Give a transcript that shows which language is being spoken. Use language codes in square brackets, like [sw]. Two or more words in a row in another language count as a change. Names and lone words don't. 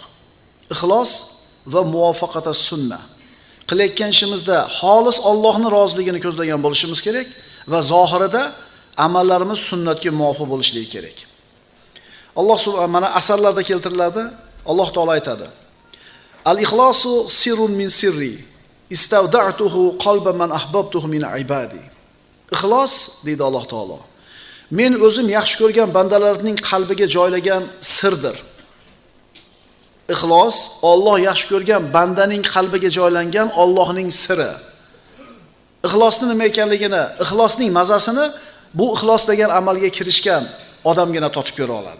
[uz] Ixlos va muvofaqata sunnah. Qilayotgan ishimizda xolis Allohning roziligini ko'zlagan bo'lishimiz kerak va zohirida amallarimiz sunnatga muvofiq bo'lishligi kerak. Alloh subhanahu mana asarlarda keltiriladi. Alloh taolo aytadi: [ar] "الإخلاص سر من سري استودعته قلب من أحببته من عبادي." [uz] Ixlos deydi Alloh taolo. Men o'zim yaxshi ko'rgan bandalarning qalbiga joylagan sirdir. Ixlos Alloh yaxshi ko'rgan bandaning qalbiga joylangan Allohning siri. Ixlosning nima ekanligini, ixlosning mazasini bu ixlos degan amalga kirishgan odamgina totib ko'ra oladi.